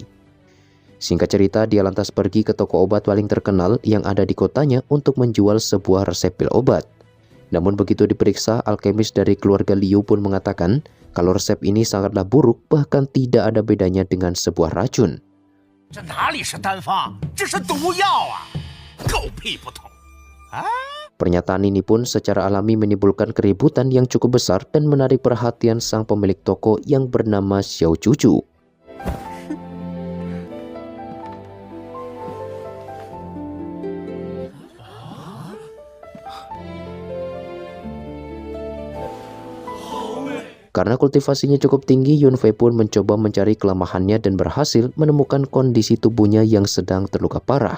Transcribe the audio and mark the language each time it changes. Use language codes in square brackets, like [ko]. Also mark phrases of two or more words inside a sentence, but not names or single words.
[id] Singkat cerita, dia lantas pergi ke toko obat paling terkenal yang ada di kotanya untuk menjual sebuah resep pil obat. Namun begitu diperiksa, alkemis dari keluarga Liu pun mengatakan kalau resep ini sangatlah buruk, bahkan tidak ada bedanya dengan sebuah racun. [zh] 这哪里是单方，这是毒药啊！狗屁不通啊！ [id] Pernyataan ini pun secara alami menimbulkan keributan yang cukup besar dan menarik perhatian sang pemilik toko yang bernama Xiao Cucu. Karena kultivasinya cukup tinggi, Yunfei pun mencoba mencari kelemahannya dan berhasil menemukan kondisi tubuhnya yang sedang terluka parah.